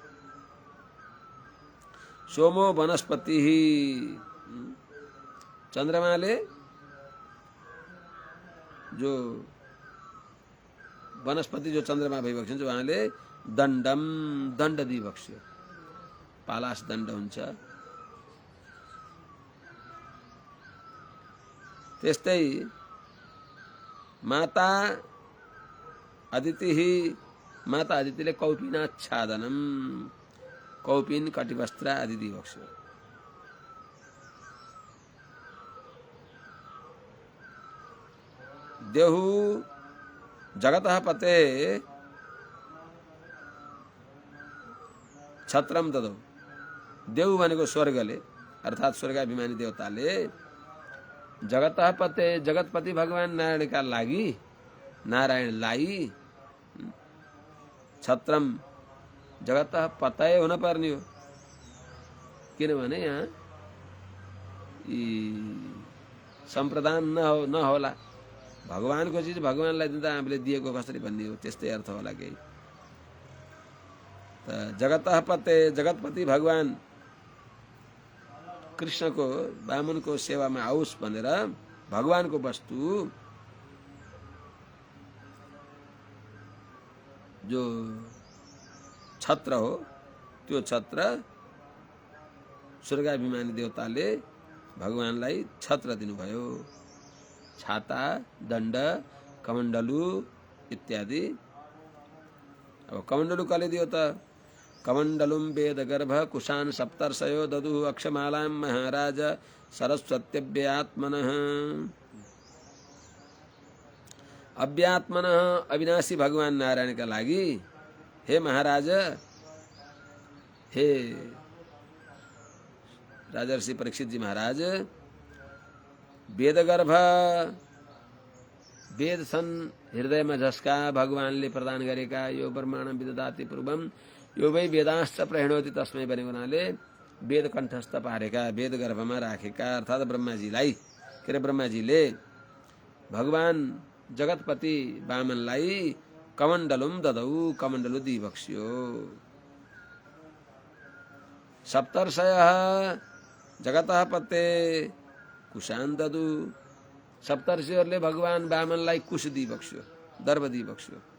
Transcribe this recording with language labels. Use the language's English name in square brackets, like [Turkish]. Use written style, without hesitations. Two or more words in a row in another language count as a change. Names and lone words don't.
[Sanskrit] सोमो वनस्पति, [Nepali] चन्द्रमाले जो वनस्पति जो चन्द्रमा भइबक्सिन्छ उहाँले दण्ड दिइबक्स्यो। पालास दण्ड हुन्छ। त्यस्तै माता अदितिले कौपिनाच्छादनम, कौपिन कटिवस्त्र आदि दिइबक्स्यो। [Sanskrit] देहु जगतः पते छत्रम ददौ, [Nepali] देहु भनेको स्वर्गले अर्थात् स्वर्गाभिमानी देवताले [Sanskrit] जगतः पते [Nepali] जगतपति भगवान नारायणका लागि, नारायणलाई [Sanskrit] छत्रम जगतः पतय [Nepali] हुन पर्ने हो। किनभने यहाँ सम्प्रदान नहोला। भगवानको चिज भगवानलाई दिँदा हामीले दिएको कसरी भन्ने हो, त्यस्तै अर्थ होला केही। त [Sanskrit] जगतः पते [Nepali] जगतपति भगवान कृष्णको वामनको सेवामा आओस् भनेर भगवानको वस्तु जो छत्र हो, त्यो छत्र स्वर्गाभिमानी देवताले भगवानलाई छत्र दिनुभयो। छाता, दण्ड, कमण्डलु इत्यादि। अब कमण्डलु कसले दियो त? [Sanskrit] कमण्डलुम वेदगर्भ कुशान सप्तर्षयो ददु अक्षमालां महाराज सरस्वत्यव्ययात्मनः। [Nepali] अव्यात्मनः अविनाशी भगवान नारायणका लागि हे महाराज, हे राजर्षि परीक्षितजी महाराज, वेदगर्भ वेद छन् हृदयमा जसका भगवानले प्रदान गरेका, [Sanskrit] यो ब्रह्माण्डं विदधाति पूर्वम यो वै वेदांश्च प्रहिणोति तस्मै [Nepali] भनेको हुनाले वेद कण्ठस्थ पारेका, वेद गर्भमा राखेका अर्थात् ब्रह्माजीलाई, के अरे ब्रह्माजीले भगवान जगतपति वामनलाई [Sanskrit] कमण्डलुम ददौ, [Nepali] कमण्डलु दिइबक्स्यो। [Sanskrit] सप्तर्षयः जगतः पते कुशान ददु, [Nepali] सप्तर्षिहरूले भगवान वामनलाई कुश दिइबक्स्यो, दर्भ दिइबक्स्यो।